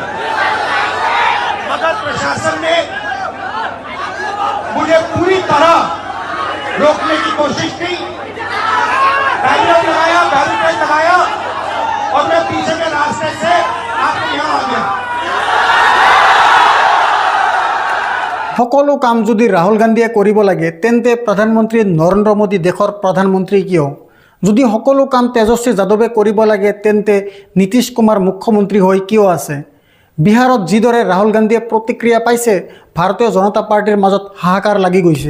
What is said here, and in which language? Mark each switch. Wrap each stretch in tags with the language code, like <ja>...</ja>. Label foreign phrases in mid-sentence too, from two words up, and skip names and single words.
<hi>मगर प्रशासन ने मुझे पूरी तरह रोकने की कोशिश की, बैरिकेड लगाया और मैं पीछे के रास्ते से आपके यहाँ आ गया।</hi> <as>সকলো কাম যদি রাহুল গান্ধীয়ে কৰিব লাগে তেন্তে প্ৰধানমন্ত্ৰী নৰেন্দ্ৰ মোদী দেশৰ প্ৰধানমন্ত্ৰী কিয়? যদি সকলো কাম তেজস্বী যাদৱে কৰিব লাগে তেন্তে নীতিশ কুমাৰ মুখ্যমন্ত্ৰী হৈ কিয় আছে? বিহাৰত যিদৰে ৰাহুল গান্ধীয়ে প্ৰতিক্ৰিয়া পাইছে, ভাৰতীয় জনতা পাৰ্টিৰ মাজত হাহাকাৰ লাগি গৈছে।</as>